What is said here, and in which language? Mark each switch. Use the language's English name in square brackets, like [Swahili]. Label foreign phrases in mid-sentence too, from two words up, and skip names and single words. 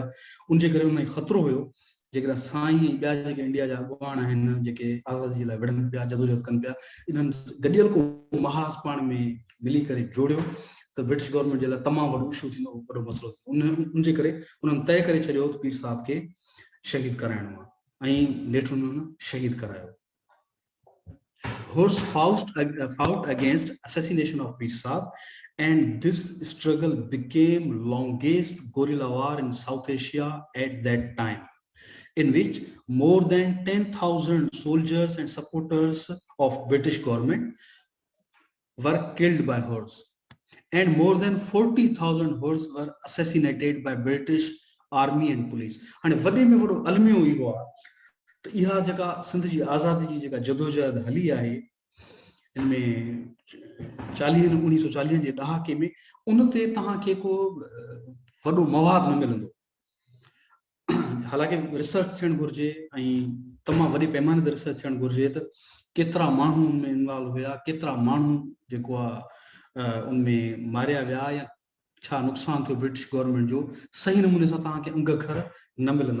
[Sindhi] उनजे करे उनखे ख़तरो हुयो जेकॾहिं साईं ऐं ॿिया जेके इंडिया जा अॻुवाण आहिनि जेके आज़ादी जे लाइ विढ़नि पिया, जदोजहद कनि पिया, इन्हनि गॾियल को महाज पाण में मिली करे जोड़ियो त [English] British government [Sindhi] जे लाइ तमामु वॾो इशू थींदो, वॾो मसइलो थींदो। उनजे करे उन्हनि तय करे छॾियो त पीर साहिब खे शहीद कराइणो आहे ऐं नेठि उन्हनि शहीद करायो। [English] Horse fought against assassination of Pir Sahib, and this struggle became longest guerrilla war in South Asia at that time, in which more than 10,000 soldiers and supporters of British government were killed by horse, and more than 40,000 horse were assassinated by British army and police. [Sindhi] And वॾे में वॾो अलमियो इहो आहे त इहा जेका सिंध जी आज़ादी जी जेका जदोजहद हली आहे, इनमें 1940 जे ॾहाके में उन ते तव्हांखे को वॾो मवाद न मिलंदो। हालांकि रिसर्च थियणु घुरिजे ऐं तमामु वॾे पैमाने ते रिसर्च थियणु घुरिजे त केतिरा माण्हू उनमें इन्वॉल्व हुया, केतिरा माण्हू जेको आहे उनमें मारिया विया या छा नुक़सानु थियो [English] British government [Sindhi] जो, सही नमूने सां तव्हांखे अंग अखर न मिलंदा।